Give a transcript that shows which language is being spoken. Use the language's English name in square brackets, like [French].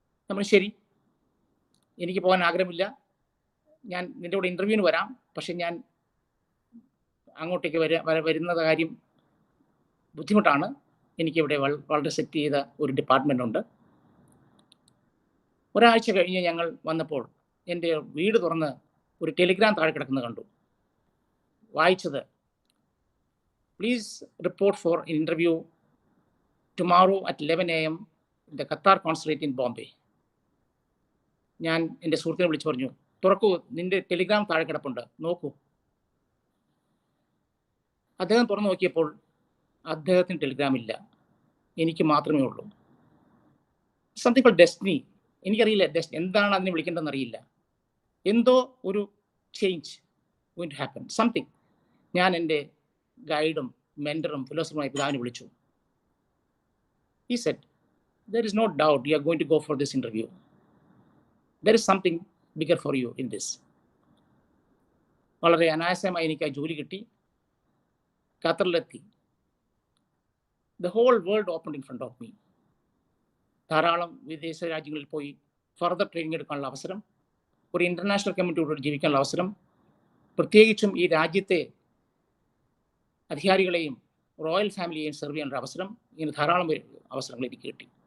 [Malayalam] നമ്മൾ ശരി, എനിക്ക് പോകാൻ ആഗ്രഹമില്ല, ഞാൻ നിൻ്റെ കൂടെ ഇൻ്റർവ്യൂവിന് വരാം, പക്ഷെ ഞാൻ അങ്ങോട്ടേക്ക് വരുന്ന കാര്യം ബുദ്ധിമുട്ടാണ്, എനിക്കിവിടെ വളരെ സെറ്റ് ചെയ്ത ഒരു ഡിപ്പാർട്ട്മെൻ്റ് ഉണ്ട്. ഒരാഴ്ച കഴിഞ്ഞ് ഞങ്ങൾ വന്നപ്പോൾ എൻ്റെ വീട് തുറന്ന് ഒരു ടെലിഗ്രാം താഴെ കിടക്കുന്നത് കണ്ടു. [English] വായിച്ചത്, please report for interview tomorrow at 11 AM in the Qatar Consulate in Bombay. [Malayalam] ഞാൻ എൻ്റെ സുഹൃത്തിനെ വിളിച്ചു പറഞ്ഞു, തുറക്കൂ, നിൻ്റെ ടെലിഗ്രാം താഴെ കിടപ്പുണ്ട്, നോക്കൂ. അദ്ദേഹം തുറന്നു നോക്കിയപ്പോൾ അദ്ദേഹത്തിന് ടെലിഗ്രാം ഇല്ല, എനിക്ക് മാത്രമേ ഉള്ളൂ. [English] Something called destiny. [Malayalam] എനിക്കറിയില്ല എന്താണ് അതിനെ വിളിക്കേണ്ടതെന്ന് അറിയില്ല. എന്തോ ഒരു [English] Change going to happen, something. [Malayalam] ഞാൻ എൻ്റെ ഗൈഡും മെൻറ്ററും ഫിലോസഫറുമായ പിതാവിനെ വിളിച്ചു. [English] He said, there is no doubt you are going to go for this interview. There is something bigger for you in this. [Malayalam] വളരെ അനായാസമായി എനിക്ക് ആ ജോലി കിട്ടി. ഖത്തറിലെത്തി. [English] The whole world opened in front of me. [Malayalam] ധാരാളം വിദേശ രാജ്യങ്ങളിൽ പോയി ഫർദർ ട്രെയിനിങ് എടുക്കാനുള്ള അവസരം, ഒരു ഇൻ്റർനാഷണൽ കമ്മ്യൂണിറ്റിയോട് ജീവിക്കാനുള്ള അവസരം, പ്രത്യേകിച്ചും ഈ രാജ്യത്തെ അധികാരികളെയും റോയൽ ഫാമിലിയെയും സെർവ് ചെയ്യാനുള്ള അവസരം, ഇങ്ങനെ ധാരാളം അവസരങ്ങൾ എനിക്ക് കിട്ടി.